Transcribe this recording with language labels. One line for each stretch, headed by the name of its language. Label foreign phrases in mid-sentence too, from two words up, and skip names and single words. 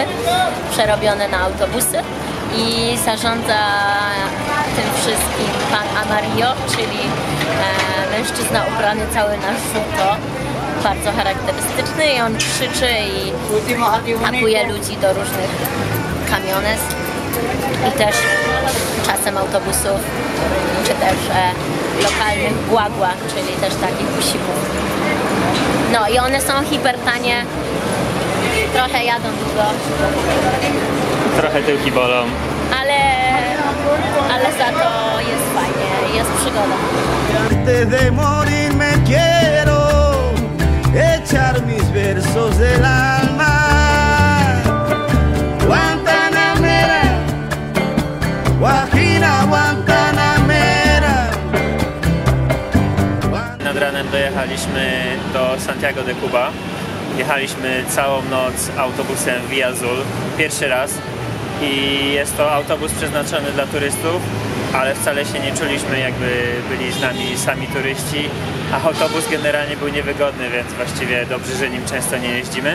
Polish: przerobione na autobusy, i zarządza tym wszystkim pan Amarillo, czyli mężczyzna ubrany cały na żółto, bardzo charakterystyczny, i on krzyczy i pakuje ludzi do różnych camiones i też czasem autobusów, czy też lokalnych guagua, czyli też takich busików. No i one są hipertanie, trochę jadą długo. Trochę tyłki bolą. Ale za to jest fajnie, jest przygoda.
Spanish: Antes de morir me quiero echar mis versos del alma. Guantanamera, Guajira, Guantanamera.
Polish: Nad ranem dojechaliśmy do Santiago de Cuba. Jechaliśmy całą noc autobusem Via Azul, pierwszy raz, i jest to autobus przeznaczony dla turystów, ale wcale się nie czuliśmy, jakby byli z nami sami turyści, a autobus generalnie był niewygodny, więc właściwie dobrze, że nim często nie jeździmy.